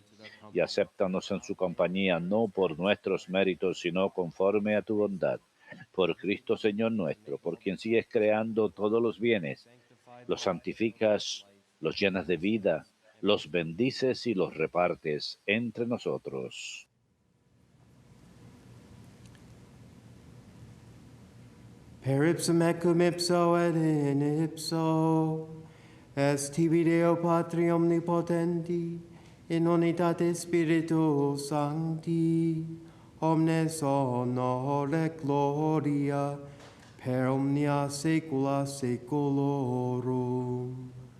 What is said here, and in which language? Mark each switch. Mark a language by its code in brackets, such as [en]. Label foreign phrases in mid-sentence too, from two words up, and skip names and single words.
[es] Y acéptanos en su compañía, no por nuestros méritos, sino conforme a tu bondad. Por Cristo Señor nuestro, por quien sigues creando todos los bienes, los santificas, los llenas de vida, los bendices y los repartes entre nosotros. [la] Per ipsum ecum ipso et in ipso, est tibi Deo Patri omnipotenti, in unitate Spiritus Sancti, omnes honor et gloria, per omnia saecula saeculorum.